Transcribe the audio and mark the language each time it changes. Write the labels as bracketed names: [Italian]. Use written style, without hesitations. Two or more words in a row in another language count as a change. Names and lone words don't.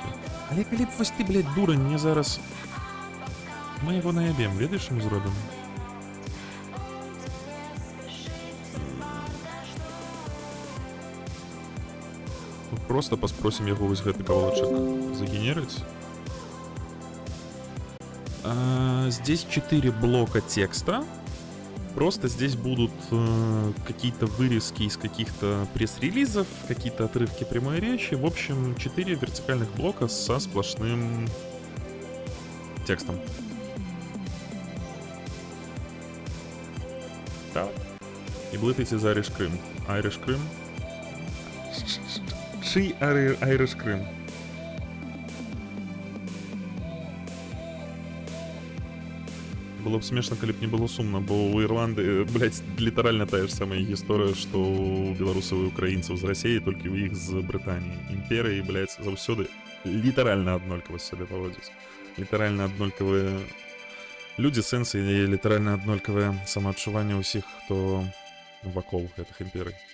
[Belarusian] Але калі б вось ты, блядь, дурань, мне зараз... Мы яго наябем, ведаеш, што мы зробім? Просто паспросім яго вось гэты кавалачак загенерыць. [Russian] Здесь 4 блока текста. Просто здесь будут какие-то вырезки из каких-то пресс-релизов, какие-то отрывки прямой речи. В общем, 4 вертикальных блока со сплошным текстом. Так. И блытайте за Irish Крым. Irish Крым. Ши Irish Крым. [Belarusian] Было б смешна, калі б не было сумна, бо ў Ірланды, блядь, літаральна тая ж самая гісторыя, што ў беларусаў і украінцаў з Расіі, толькі ў іх з Брытаніі. Імперыі, блядь, заўсёды літаральна аднолькава сябе паводзяць. Літаральна аднолькавыя людзі, сэнсы і літаральна аднолькавае самаадчуванне ўсіх, хто вакол гэтых імперый.